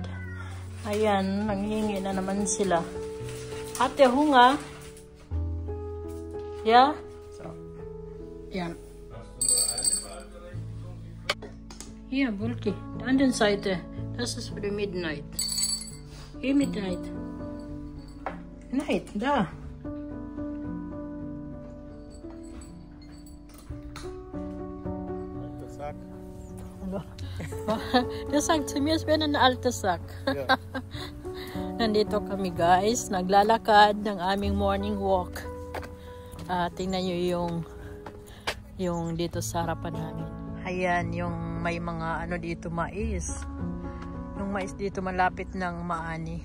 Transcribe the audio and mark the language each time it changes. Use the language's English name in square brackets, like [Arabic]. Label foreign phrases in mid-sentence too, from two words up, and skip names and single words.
[Filipino] Ayan, nanghingi na naman sila. Ate, hunga? Yeah? Yan. [German] Hier, Bulki. Die andere Seite. Das ist für die Midnight. Hier Midnight. Night, da. Der sagt zu mir, es wäre ein alter Sack. [English] Yeah. [Filipino] Nandito kami guys, naglalakad ng aming [English] morning walk. [Filipino] Tingnan nyo yung dito sa harapan namin. Ayan, yung may mga dito mais. Yung mais dito malapit ng maani.